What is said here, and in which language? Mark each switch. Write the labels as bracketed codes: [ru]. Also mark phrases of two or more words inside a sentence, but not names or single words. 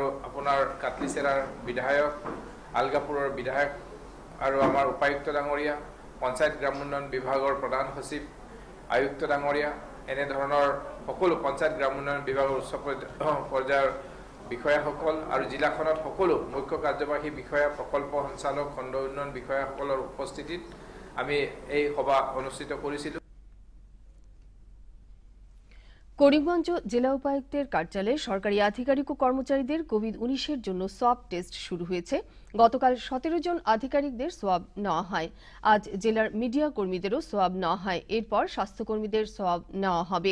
[as] আপোনাৰ কাটলিচেৰাৰ বিধায়ক, আলগাপুৰৰ বিধায়ক আৰু আমাৰ উপায়ুক্ত ডাঙৰীয়া, পঞ্চায়ত গ্ৰাম উন্নয়ন বিভাগৰ প্ৰধান সচিব, আয়ুক্ত ডাঙৰীয়া, এনেধৰণৰ সকলো পঞ্চায়ত গ্ৰাম উন্নয়ন বিভাগৰ উচ্চ পৰ্যায়ৰ বিষয়াসকল আৰু জিলাখনত সকলো মুখ্য কাৰ্যবাহী বিষয়া, প্ৰকল্প সঞ্চালক, খণ্ড উন্নয়ন বিষয়াসকলৰ উপস্থিতিত আমি এই সভা অনুষ্ঠিত কৰিছিলোঁ। [bn] করিমগঞ্জ জেলা উপায়ুক্তের কার্যালয়ে সরকারি আধিকারিক ও কর্মচারীদের কোভিড-19 জন্য সোয়াব টেস্ট শুরু হয়েছে। গতকাল 17 জন আধিকারিকদের সোয়াব নেওয়া হয়। আজ জেলার মিডিয়া কর্মীদেরও সোয়াব নেওয়া হয়। এরপর স্বাস্থ্যকর্মীদের সোয়াব নেওয়া হবে।